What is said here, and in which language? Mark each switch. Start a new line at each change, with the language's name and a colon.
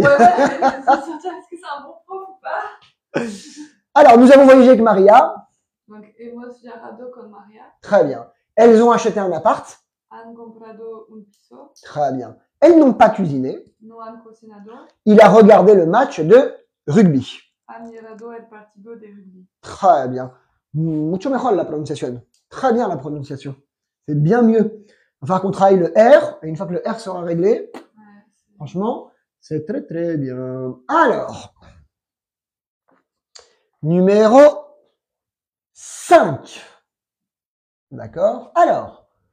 French: Ouais, est-ce que c'est un bon prof ou pas? Alors, nous avons voyagé avec Maria. Donc,
Spanish: hemos viajado con Maria.
French: Très bien. Elles ont acheté un appart.
Spanish: Han comprado un piso.
French: Très bien. Elles n'ont pas cuisiné.
Spanish: No han cocinado.
French: Il a regardé le match de rugby.
Spanish: Ha mirado el partido de rugby.
French: Très bien.
Spanish: Mucho mejor la
French: prononciation. Très bien la prononciation. C'est bien mieux. Il va falloir qu'on travaille le R. Et une fois que le R sera réglé, franchement, c'est très très bien. Alors, numéro 5. D'accord? Alors,